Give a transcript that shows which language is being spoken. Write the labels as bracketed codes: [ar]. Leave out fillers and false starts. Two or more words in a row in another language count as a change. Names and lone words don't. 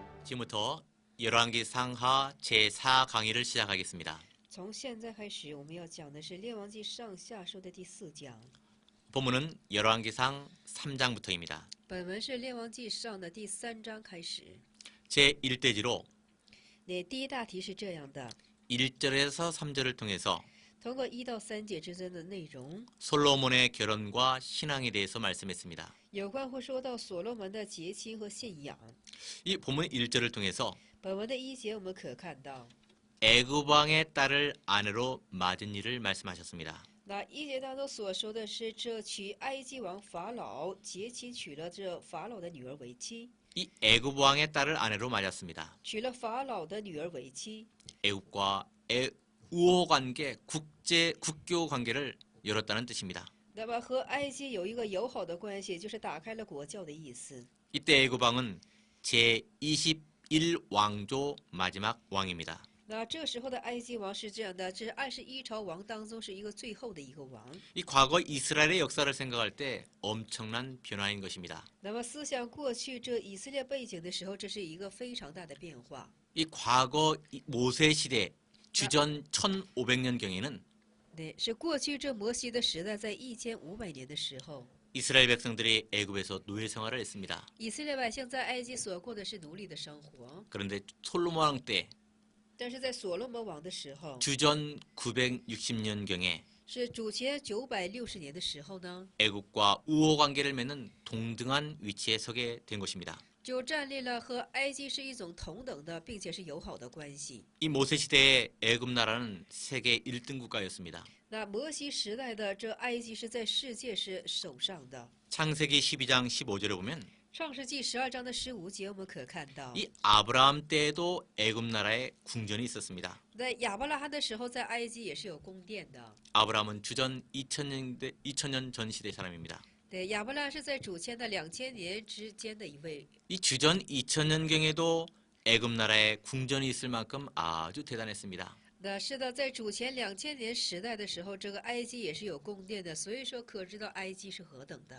[ko] 지금부터 열왕기 상하 제4강의를 시작하겠습니다. [zh] 从现在开始，我们要讲的是《列王记上下书》的第4讲。 [ko] 본문은 열왕기상 3장부터입니다. [zh] 本文是《列王记上》的第3章开始。 [ko] 제1대지로 [zh] 第一大题是这样的： [ko] 1절에서 3절을 통해서 [zh] 通过1到3节之间的内容， [ko] 솔로몬의 결혼과 신앙에 대해서 말씀했습니다. [zh] 有关会说到所罗门的结亲和信仰。 [ko] 이 본문 1절을 통해서 [zh] 本文的1节我们可看到， [ko] 애굽 왕의 딸을 아내로 맞은 일을 말씀하셨습니다. [zh] 那1节当中所说的是，这娶埃及王法老结亲，娶了这法老的女儿为妻， [ko] 이 애굽 왕의 딸을 아내로 맞았습니다. [zh] 娶了法老的女儿为妻。 [ko] 애굽과 우호 관계, 국교 관계를 열었다는 뜻입니다. [zh] 那么和埃及有一个友好的关系，就是打开了国教的意思。 [ko] 이때 애굽 왕은 제21왕조 마지막 왕입니다. [zh] 那这时候的埃及王是这样的，这是21朝王当中是一个最后的一个王。 [ko] 이 과거 이스라엘의 역사를 생각할 때 엄청난 변화인 것입니다. [zh] 那么思想过去这以色列背景的时候，这是一个非常大的变化。 [ko] 이 과거 모세 시대 주전 1500년경에는 [zh] 对，是过去这摩西的时代，在1500年的时候， [ko] 이스라엘 백성들이 애굽에서 노예 생활을 했습니다. [zh] 以色列百姓在埃及所过的是奴隶的生活。 [ko] 그런데 솔로몬 왕 때 [zh] 但是在所罗门王的时候， [ko] 주전 960년경에 [zh] 是主前960年的时候呢， [ko] 애굽과 우호 관계를 맺는 동등한 위치에 서게 된 것입니다. [zh] 就站立了和埃及是一种同等的，并且是友好的关系。 [ko] 이 모세 시대의 애굽 나라는 세계 1등 국가였습니다. [zh] 那摩西时代的这埃及是在世界是首上的。 [ko] 창세기 12장 15절에 보면 [zh] 创世纪12章的15节，我们可看到， [ko] 이 아브라함 때에도 애굽 나라에 궁전이 있었습니다. [zh] 在亚伯拉罕的时候，在埃及也是有宫殿的。 [ko] 아브라함은 주전 2000년 전 시대 사람입니다. [zh] 对，亚伯拉罕是在主前的2000年之间的一位。 [ko] 이 주전 2000년경에도 애굽 나라에 궁전이 있을 만큼 아주 대단했습니다. [zh] 那是的，在主前2000年时代的时候，这个埃及也是有宫殿的，所以说可知道埃及是何等的。